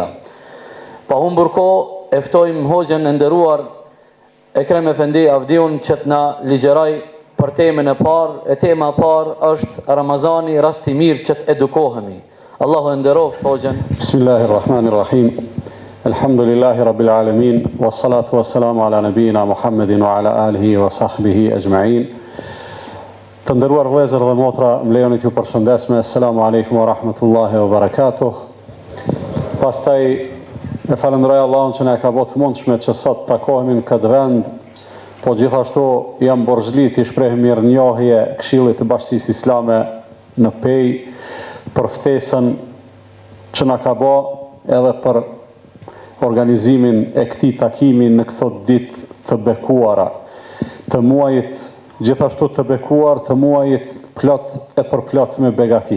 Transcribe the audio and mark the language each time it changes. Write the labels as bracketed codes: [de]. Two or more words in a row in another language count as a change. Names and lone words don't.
[sq] Pa humbur kohë, e ftojmë hoxhën e nderuar Ekrem Efendi Avdiun që të na ligjeroj për temën e parë. E tema e parë është Ramazani, rast i mirë që të edukohemi. Allahu e nderoft hoxhën. [ar] بسم الله الرحمن الرحيم. الحمد لله رب العالمين، والصلاة والسلام على نبينا محمد وعلى آله وصحبه أجمعين. [sq] Të nderuar vëllezër dhe motra, më lejoni t'ju përshëndes me [ar] السلام عليكم ورحمة الله وبركاته. [sq] Pastaj e falenderoj Allahun që na ka bërë mundshme që sot takohemi në këtë vend, po gjithashtu jam borxhli t'i shpreh mirënjohje Këshillit të Bashkisë Islame në Pej për ftesën që na ka bërë edhe për organizimin e këtij takimi në këto ditë të bekuara, të muajit gjithashtu të bekuar, të muajit plot e përplot me begati.